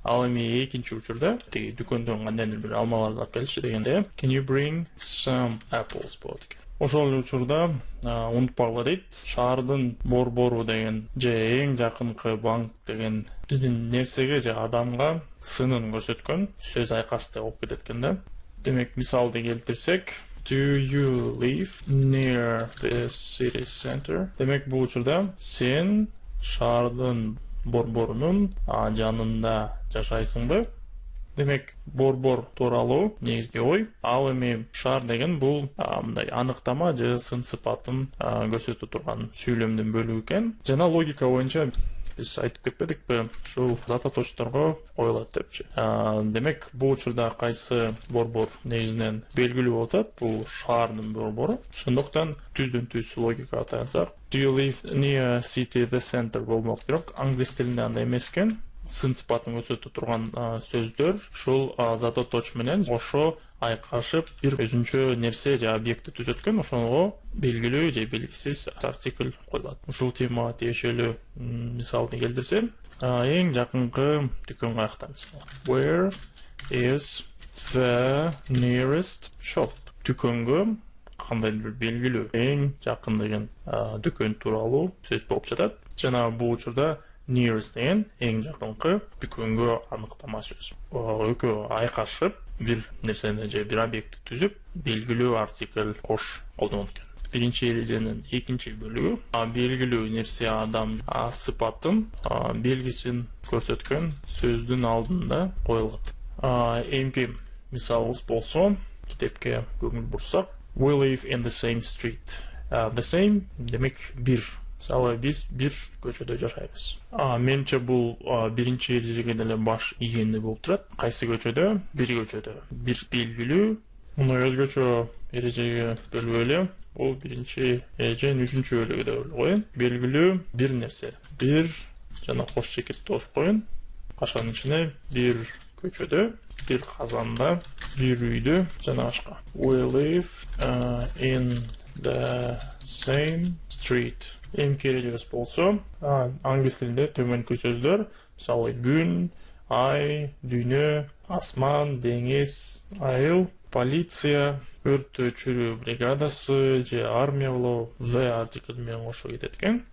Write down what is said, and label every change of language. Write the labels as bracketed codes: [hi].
[ky] Ал эми экинчи учурда тиги дүкөндөн кандайдыр бир алмаларды алып келчи дегенде [en] Can you bring some apples [ky] болот экен. Ошол учурда унутпагыла дейт, шаардын борбору деген же эң жакынкы банк деген биздин нерсеге же адамга сынын көрсөткөн сөз айкашты болуп кетет экен да. Демек, мисалды келтирсек, [en] Do you live near the city center? [ky] Демек, бул учурда сен шаардын борборунун жанында жашайсыңбы? Демек, борбор тууралуу негизги ой. Ал эми шаар деген бул мындай аныктама же сын сыпатын көрсөтө турган сүйлөмдүн бөлүгү экен. Жана логика боюнча биз айтып кетпедикпи, ушул зататочторго коюлат депчи. Демек, бул учурда кайсы борбор негизинен белгилүү болуп атат, бул шаардын борбору. Ошондуктан түздөн-түз логикага таянсак, [en] Do you live near city the center [ky] болмок. Бирок англис тилинде андай эмес экен. Сын сыпатын көрсөтө турган сөздөр ушул зататоч менен кошо айкашып бир өзүнчө нерсе же объектти түзөткөн, ошого белгилүү же белгисиз артикль коюлат. Ушул темага тиешелүү мисалды келтирсем, эң жакынкы дүкөн каякта мисалы. [en] Where is the nearest shop? [ky] Дүкөнгө кандайдыр белгилүү эң жакын деген дүкөн тууралуу сөз болуп жатат. Жана бул учурда nearest деген эң жакынкы дүкөнгө аныктама сөз. Экөө айкашып бир нерсени же бир объектти түзүп, белгилүү артикль кош колдонот экен. Биринчи эреженин экинчи бөлүгү белгилүү нерсе адам сыпатын белгисин көрсөткөн сөздүн алдында коюлат. Эмки мисалыбыз болсо, китепке көңүл бурсак, [en] We live in the same street. The same [ky] демек бир. Мисалы, биз бир көчөдө жашайбыз. Менимче бул биринчи эрежеге деле баш ийгенди болуп турат. Кайсы көчөдө? Бир көчөдө. Бир белгилүү. Муну өзгөчө эрежеге бөлүп эле. Бул биринчи эреженин 3-чү бөлүгү деп коеюн. Белгилүү бир нерсе. Бир жана кош чекит тосуп коеюн. Кашанын ичине бир көчөдө, бир казанда Bir үйдө жана башка. [en] We live in the same street. [ky] Эмки эрежебиз болсо, англис тилинде төмөнкү сөздөр, мисалы күн, ай, дүйнө, асман, деңиз, айыл, полиция, өрт өчүрүү бригадасы же армия болобу в артикль менен кошо кетет экен.